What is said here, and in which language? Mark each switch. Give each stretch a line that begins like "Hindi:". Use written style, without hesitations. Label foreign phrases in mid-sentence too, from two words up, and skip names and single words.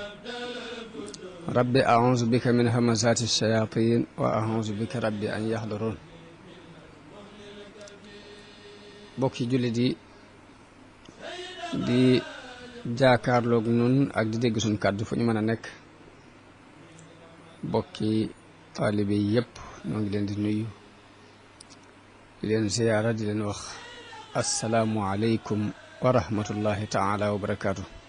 Arabic: رب أعوذ بك من همزات الشياطين وأعوذ بك رب أن يحضرون
Wolof: bokki jullit yi di jaakaarloog nun ak di dégg suñ kàddu fu ñu mën a nekk bokki taalibe yi yépp ñoo ngi leen di nuyu di leen ziyaara di leen wax
Arabic: السلام عليكم ورحمة الله تعالى وبركاته.